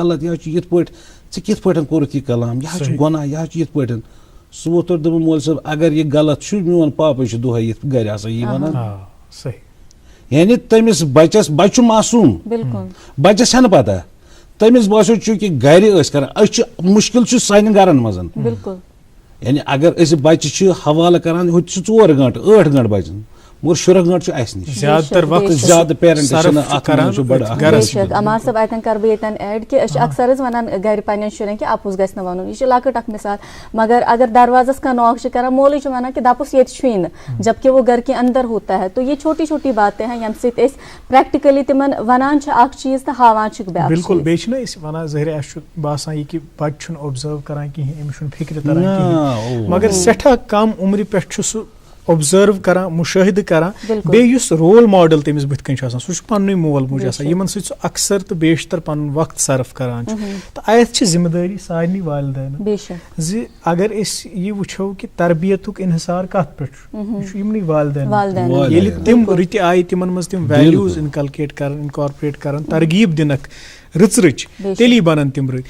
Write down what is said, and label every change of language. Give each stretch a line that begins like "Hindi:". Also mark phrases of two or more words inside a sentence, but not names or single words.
Kashmiri: غلط یہِ حظ چھُ یِتھ پٲٹھۍ ژےٚ کِتھ پٲٹھۍ کوٚرُتھ یہِ کلام یہِ حظ چھُ گۄناہ یہِ حظ چھُ یِتھ پٲٹھۍ سُہ ووت تورٕ دوٚپُن مول صٲب اگر یہِ غلط چھُ میون پاپے چھُ دۄہے یِتھ گرِ آسان یی ونان یعنی تٔمِس بچس بچہِ چھُ معصوٗم بچس چھنہٕ پتہ تٔمِس باسیو چوٗنٛکہِ گرِ ٲسۍ کران أسۍ چھِ مُشکِل چھُ سانٮ۪ن گرن منٛز یعنی اگر أسۍ بچہِ چھِ حوالہٕ کران ہُتہِ چھِ 4 گٲنٛٹہٕ 8 گٲنٹہٕ بچن مگر 16 گٲنٹہٕ چھُ اسہِ نِش زیادٕ پیرنٹ عمار صٲب اتٮ۪ن کرٕ بہٕ ییٚتٮ۪ن ایڈ کہ أسۍ چھِ اکثر حظ ونان گرِ پننٮ۪ن شُرٮ۪ن کہ اپُز گژھِ نہٕ وَنُن یہِ چھِ لۄکٕٹ اکھ مثال مگر اگر دروازس کانٛہہ ناک چھِ کران مولٕے چھُ ونان کہ دپُس ییٚتہِ چھُے نہٕ
Urdu: جبکہ وہ گھر کے اندر ہوتا ہے تو یہ چھوٹی چھوٹی باتیں ہیں
Kashmiri: ییٚمہِ سۭتۍ أسۍ پریکٹِکلی تِمن ونان چھِ اکھ چیٖز تہٕ ہاوان چھِکھ بیٛاکھ بالکل بیٚیہِ چھِنہ أسۍ ونان ظٲہِر اَسہِ چھُ باسان یہِ کہِ بچہِ چھُنہٕ اوبزٲرو کران کِہیٖنۍ أمِس چھُنہٕ فِکرِ تران کِہیٖنۍ مگر سٮ۪ٹھاہ کم عمرِ پٮ۪ٹھ چھُ سُہ اوبزرو کران مُشٲہدٕ کران بیٚیہِ یُس
English: role model
Kashmiri: تٔمِس بٕتھِ کَنۍ چھُ آسان سُہ چھُ پننُے مول موج آسان یِمن سۭتۍ سُہ اکثر تہٕ بیشتر پنُن وقت صرف کران چھُ تہٕ اَتھ چھِ ذمہٕ دٲری سارنٕے والدینن زِ اگر أسۍ یہِ وٕچھو کہِ تربیتُک انحصار کتھ پٮ۪ٹھ چھُ یہِ چھُ یِمنٕے والدینن ییٚلہِ تِم رٕتہِ آیہِ تِمن منٛز تِم ویلیوٗز اِنکلکیٹ کران اِنکارپوریٹ کران ترغیٖب دِنکھ رٕژ رٕچ تیٚلی بَنَن تِم رٕتۍ.